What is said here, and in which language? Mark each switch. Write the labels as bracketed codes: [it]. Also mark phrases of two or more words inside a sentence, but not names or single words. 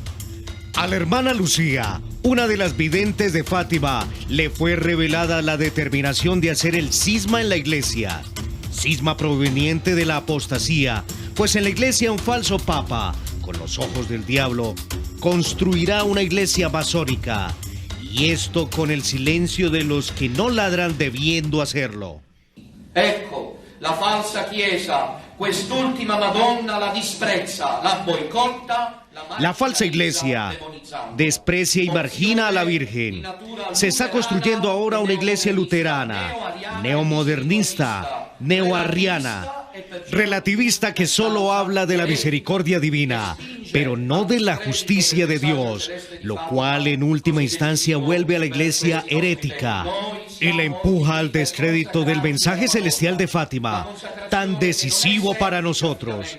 [es] A la hermana Lucía, una de las videntes de Fátima, le fue revelada la determinación de hacer el cisma en la iglesia. Cisma proveniente de la apostasía, pues en la iglesia un falso papa, con los ojos del diablo, construirá una iglesia masónica. Y esto con el silencio de los que no ladran debiendo hacerlo. [it] Ecco, la falsa chiesa, quest'ultima Madonna la disprezza, la boicotta. [es] La falsa iglesia desprecia y margina a la Virgen. Se está construyendo ahora una iglesia luterana, neomodernista, neoarriana, relativista que solo habla de la misericordia divina, pero no de la justicia de Dios, lo cual en última instancia vuelve a la iglesia herética y la empuja al descrédito del mensaje celestial de Fátima, tan decisivo para nosotros.